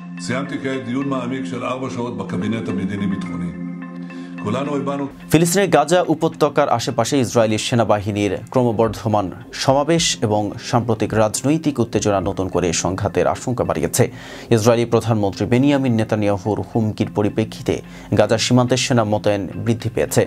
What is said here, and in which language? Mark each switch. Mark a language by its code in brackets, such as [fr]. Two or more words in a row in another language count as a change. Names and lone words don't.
[he] סיימתי כעת דיון מעמיק של 4 שעות בקבינט המדיני-ביטחוני. [bn] ফিলিস্তিনের গাজা উপত্যকার আশেপাশে ইসরায়েলি সেনাবাহিনীর ক্রমবর্ধমান সমাবেশ এবং সাম্প্রতিক রাজনৈতিক উত্তেজনা নতুন করে সংঘাতের আশঙ্কা বাড়িয়েছে। ইসরায়েলি প্রধানমন্ত্রী বেনিয়ামিন নেতানিয়াহুর হুমকির পরিপ্রেক্ষিতে গাজা সীমান্তে সেনা মোতায়েন বৃদ্ধি পেয়েছে।